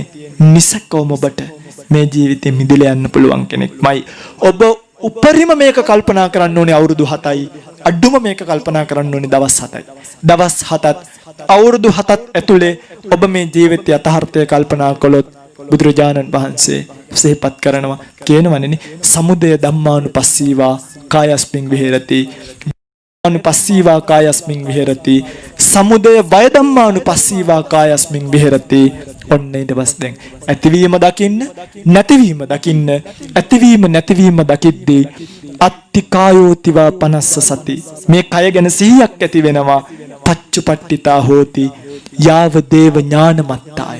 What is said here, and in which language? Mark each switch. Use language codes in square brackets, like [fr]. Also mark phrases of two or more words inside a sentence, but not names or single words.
[si] නිසකවම ඔබට මේ ජීවිතේ මිදලා යන්න පුළුවන් කෙනෙක්මයි. ඔබ උපරිම මේක කල්පනා කරන්න ඕනේ අවුරුදු 7යි. අඩුම මේක කල්පනා කරන්න ඕනේ දවස් 7යි. දවස් 7ත් අවුරුදු 7ත් ඇතුලේ ඔබ මේ ජීවිතය යථාර්ථය කල්පනා කළොත් බුදුරජාණන් වහන්සේ සිහිපත් කරනවා කියනවනේ, [pi] සමුදය ධම්මානුපස්සීවා කායස්මින් විහෙරති, අනුපස්සීවා කායස්මින් විහෙරති, සමුදය වය ධම්මානුපස්සීවා කායස්මින් විහෙරති. [si] ඔන්න ඊට පස්සේ දැන් ඇතිවීම දකින්න, නැතිවීම දකින්න, ඇතිවීම නැතිවීම දකිද්දී [pi] අත්ති කායෝතිවා පනස්ස සති. [si] මේ කය ගැන සිහියක් ඇති වෙනවා. [pi] පච්චුපට්ඨිතා හෝති යාව දේව ඥානමත්තාය.